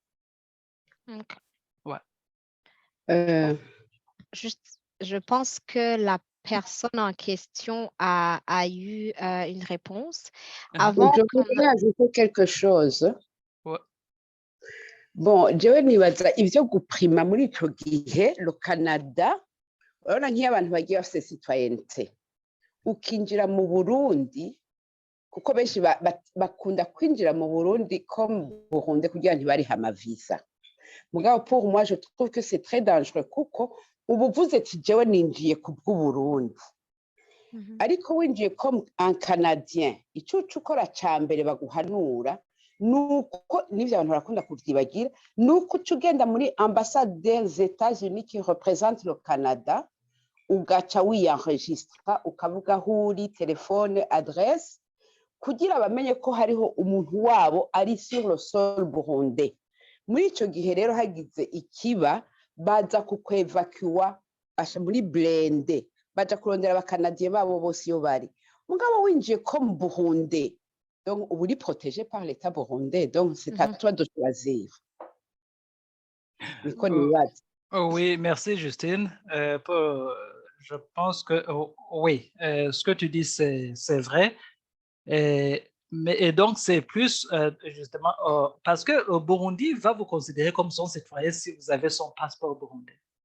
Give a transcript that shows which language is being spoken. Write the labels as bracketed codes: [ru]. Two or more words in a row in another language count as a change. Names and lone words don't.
[fr] Okay. Ouais. Juste, je pense que la personne en question a eu une réponse. Avant Je qu'on... voudrais ajouter quelque chose. Ouais. Bon, [rn] jewe nibaza ivyo guprima muri ico gihe [fr] le Canada [rn] urabona nk'iyo abantu bagiye bafite citoyenneté ukinjira mu Burundi kuko benshi bakunda kwinjira mu Burundi comme Burundi kugira ntibarihe amavisa mugabo [fr] pour moi je trouve que c'est très dangereux [rn] kuko ubu uvuze ati jewe ninjiye ku bw'Uburundi ariko winjiye [fr] comme un Canadien [rn] ico ukora ca mbere baguhanura nuko n'ivyo abantu barakunda kuvyibagira nuko uca ugenda muri [fr] ambassade des États-Unis qui représente le Canada [rn] ugaca wiyenregistra ukavuga aho uri telefone adresse kugira bamenye ko hariho umuntu wabo ari [fr] sur le sol burundais [rn] muri ico gihe rero hagize ikiba baza kukwevacuwa muri blende baja kurondera abakanadiye babo bose iyo bari mugabo winjiye [fr] comme burundais [rn] donc ubu uri [fr] protégé par l'état burundais donc c'est à toi de choisir. Oui, merci Justine. Je pense que oui, ce que tu dis c'est vrai. Et donc, c'est plus justement parce que le Burundi va vous considérer comme son citoyen si vous avez son passeport burundais.